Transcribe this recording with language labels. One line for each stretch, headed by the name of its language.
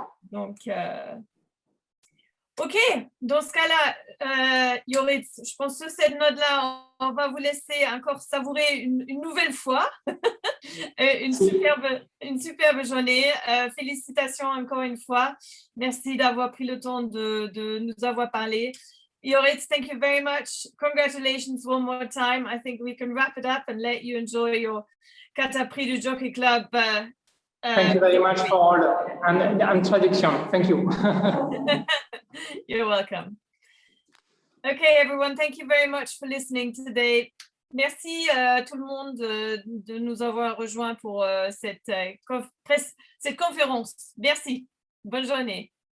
French: Donc, ok, dans ce cas-là, Joris, je pense que cette note-là, on va vous laisser encore savourer une nouvelle fois une superbe journée. Félicitations encore une fois. Merci d'avoir pris le temps de nous avoir parlé.
English: Joris, thank you very much. Congratulations one more time. I think we can wrap it up and let you enjoy your Qatar Prix du Jockey Club. Thank you very much for all and traduction. Thank you. You're welcome. Okay, everyone, thank you very much for listening today.
French: Merci tout le monde de nous avoir rejoints pour cette conférence. Merci. Bonne journée.